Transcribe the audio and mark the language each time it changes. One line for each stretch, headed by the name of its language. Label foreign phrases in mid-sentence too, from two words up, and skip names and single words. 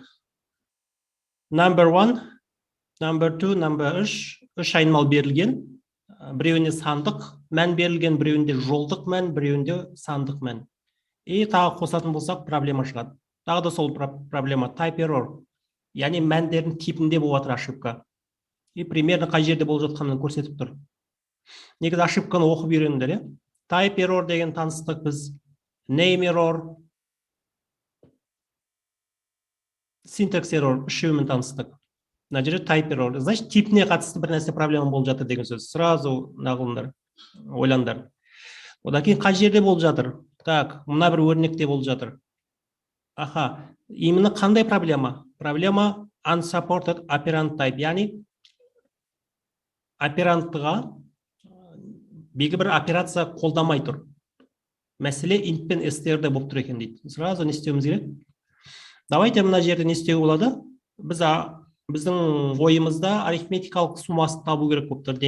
English: Number 1, number 2, number 3,
Kazakh: үш айнымал берілген. Біреуінде сандық мән берілген, біреуінде жолдық мән, біреуінде сандық мән. И тағы қосатын болсақ проблема шығады. Тағы да сол проблема
English: type error.
Kazakh: яғни мәндердің типінде болып жатыр ошибка.
Russian: И примерно
Kazakh: қай жерде болып жатқанын көрсетіп тұр. Негізі ошибканы оқып үйреніңдер, иә?
English: Type error
Kazakh: деген таныстық біз,
English: name error, syntax error
Kazakh: үшеуімен таныстық. Мына жерде
English: type error,
Kazakh: значит, типіне қатысты бір нәрсе проблема болып жатыр деген сөз. Сразу нағылыңдар, ойлаңдар. Одан кейін қай жерде болып жатыр? Так, мына бір өрнекте болып жатыр. Аха, именно қандай проблема?
English: Проблема unsupported operand type,
Kazakh: яғни операндтыға белгілі бір операция қолдамай тұр. Мәселе int пен str'де болып тұр екен дейді. Сразу не істеуіміз керек? Давайте мына жерде не істеу болады? Біздің ойымызда арифметикалық сумасын табу керек болып тұр.